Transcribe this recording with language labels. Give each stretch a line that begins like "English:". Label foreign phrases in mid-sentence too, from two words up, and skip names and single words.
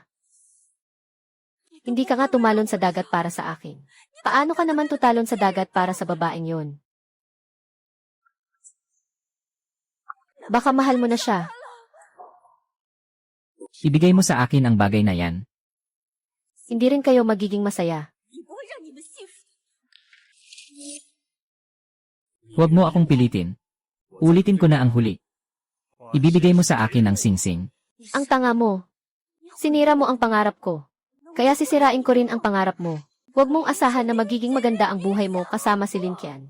Filipino: Hindi ka nga tumalon sa dagat para sa akin. Paano ka naman tutalon sa dagat para sa babaeng yon? Baka mahal mo na siya. Ibigay mo sa akin ang bagay na yan. Hindi rin kayo magiging masaya.
Chinese: 你不会让你们幸福。
Filipino: Huwag mo akong pilitin. Ulitin ko na ang huli. Ibibigay mo sa akin ang singsing. Ang tanga mo. Sinira mo ang pangarap ko. Kaya sisirain ko rin ang pangarap mo. Huwag mong asahan na magiging maganda ang buhay mo kasama si Linkian.